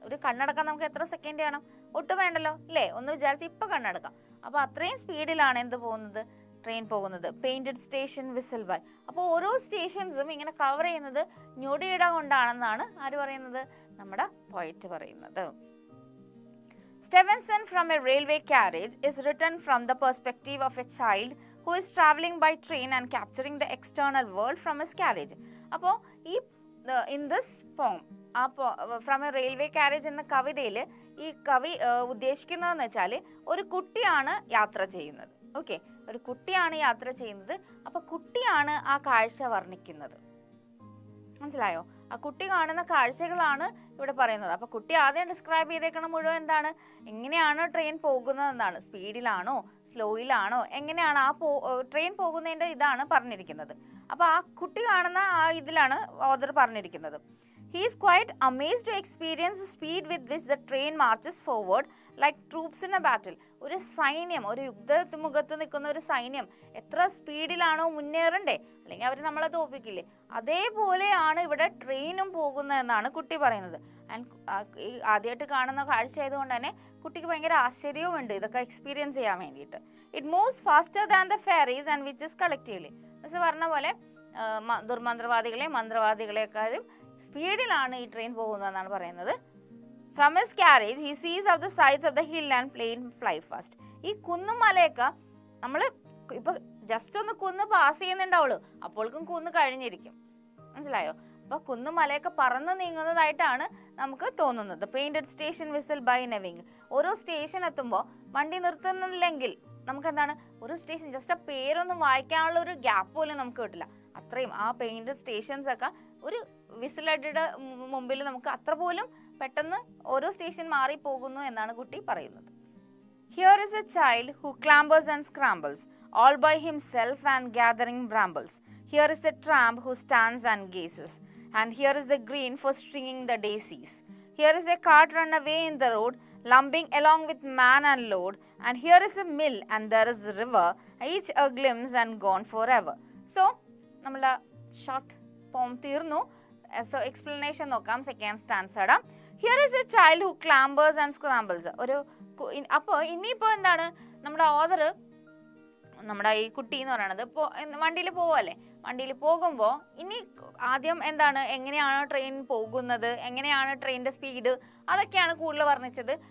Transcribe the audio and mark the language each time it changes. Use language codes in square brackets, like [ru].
[ml] ഒരു കണ്ണടക്കാൻ നമുക്ക് എത്ര സെക്കൻഡ് വേണം? ഒട്ടും വേണ്ടല്ലോ അല്ലേ? ഒന്ന് വിചാരിച്ച് ഇപ്പം കണ്ണടക്കാം. അപ്പോൾ അത്രയും സ്പീഡിലാണ് എന്ത് പോകുന്നത്? ട്രെയിൻ പോകുന്നത്. [en] Painted station whistle by. [ml] അപ്പോൾ ഓരോ സ്റ്റേഷൻസും ഇങ്ങനെ കവർ ചെയ്യുന്നത് ഞൊടിയിട കൊണ്ടാണെന്നാണ് ആര് പറയുന്നത്? നമ്മുടെ പോയറ്റ് പറയുന്നത്. [en] Stevenson from a railway carriage is written from the perspective of a child who is traveling by train and capturing the external world from his carriage. [ml] അപ്പോൾ ഈ [en] in this poem, [ml] from A railway carriage എന്ന കവിതയിൽ ഈ കവി ഉദ്ദേശിക്കുന്നതെന്ന് വെച്ചാൽ ഒരു കുട്ടിയാണ് യാത്ര ചെയ്യുന്നത്. ഓക്കെ, ഒരു കുട്ടിയാണ് യാത്ര ചെയ്യുന്നത്. അപ്പോൾ കുട്ടിയാണ് ആ കാഴ്ച വർണ്ണിക്കുന്നത്. മനസ്സിലായോ? ആ കുട്ടി കാണുന്ന കാഴ്ചകളാണ് ഇവിടെ പറയുന്നത്. അപ്പോൾ കുട്ടി ആദ്യം ഡിസ്ക്രൈബ് ചെയ്തേക്കണം മുഴുവൻ എന്താണ്? എങ്ങനെയാണ് ട്രെയിൻ പോകുന്നത് എന്നാണ്. സ്പീഡിലാണോ സ്ലോയിലാണോ എങ്ങനെയാണ് ആ ട്രെയിൻ പോകുന്നതിൻ്റെ ഇതാണ് പറഞ്ഞിരിക്കുന്നത്. അപ്പോൾ ആ കുട്ടി കാണുന്ന ആ ഇതിലാണ് ഓഥർ പറഞ്ഞിരിക്കുന്നത്. [en] He is quite amazed to experience the speed with which the train marches forward like troops in a battle. [ml] ഒരു സൈന്യം, ഒരു യുദ്ധമുഖത്ത് നിൽക്കുന്ന ഒരു സൈന്യം എത്ര സ്പീഡിലാണോ മുന്നേറണ്ടേ, അല്ലെങ്കിൽ അവർ നമ്മളെ തോൽപ്പിക്കില്ലേ, അതേപോലെയാണ് ഇവിടെ ട്രെയിനും പോകുന്നതെന്നാണ് കുട്ടി പറയുന്നത്. ആൻഡ് ആദ്യമായിട്ട് കാണുന്ന കാഴ്ച ആയതുകൊണ്ട് തന്നെ കുട്ടിക്ക് ഭയങ്കര ആശ്ചര്യവുമുണ്ട് ഇതൊക്കെ എക്സ്പീരിയൻസ് ചെയ്യാൻ വേണ്ടിയിട്ട്. [en] It moves faster than the fairies and witches collectively. [ml] Miss പറഞ്ഞ പോലെ ദുർമന്ത്രവാദികളെയും മന്ത്രവാദികളെക്കാളും സ്പീഡിലാണ് ഈ ട്രെയിൻ പോകുന്നതെന്നാണ് പറയുന്നത്. [en] From his carriage he sees of the sides of the hill and plain fly fast. [ml] ഈ കുന്നും മലയൊക്കെ നമ്മൾ ഇപ്പൊ ജസ്റ്റ് ഒന്ന് കുന്ന് പാസ് ചെയ്യുന്നുണ്ടാവുള്ളൂ, അപ്പോഴേക്കും കുന്ന് കഴിഞ്ഞിരിക്കും. മനസ്സിലായോ? അപ്പോൾ കുന്നും മലയൊക്കെ പറന്ന് നീങ്ങുന്നതായിട്ടാണ് നമുക്ക് തോന്നുന്നത്. [en] Painted station whistle by നെവിങ്. [ml] ഓരോ സ്റ്റേഷൻ എത്തുമ്പോൾ വണ്ടി നിർത്തുന്നില്ലെങ്കിൽ നമുക്ക് എന്താണ്, ഒരു സ്റ്റേഷൻ ജസ്റ്റ് ആ പേരൊന്നും വായിക്കാനുള്ള ഒരു ഗ്യാപ്പ് പോലും നമുക്ക് കിട്ടില്ല. അത്രയും ആ പെയിന്റഡ് സ്റ്റേഷൻസ് ഒക്കെ ഒരു വിസിലടിയുടെ മുമ്പിൽ നമുക്ക് അത്ര പോലും പെട്ടെന്ന് ഓരോ സ്റ്റേഷൻ മാറി പോകുന്നു എന്നാണ് കുട്ടി പറയുന്നത്. [en] Here is a child who clambers and scrambles, all by himself and gathering brambles. Here is a tramp who stands and gazes, and here is a green for stringing the daisies. Here is a cart run away in the road, lumbering along with man and load. And here is a mill and there is a river, each a glimpse and gone forever. [ml] So, നമ്മളെ short പോം തീർന്നു. So explanation നോക്കാം. [en] Second സ്റ്റാൻസയുടെ here is a child who clambers and scrambles. [ml] അപ്പോൾ ഇനിയിപ്പോൾ എന്താണ്, നമ്മുടെ author, നമ്മുടെ ഈ കുട്ടി എന്ന് പറയുന്നത് ഇപ്പോൾ വണ്ടിയിൽ പോവല്ലേ, വണ്ടിയിൽ പോകുമ്പോൾ ഇനി ആദ്യം എന്താണ്, എങ്ങനെയാണ് ട്രെയിൻ പോകുന്നത്, എങ്ങനെയാണ് ട്രെയിനിൻ്റെ സ്പീഡ്, അതൊക്കെയാണ് കൂടുതൽ വർണ്ണിച്ചത്.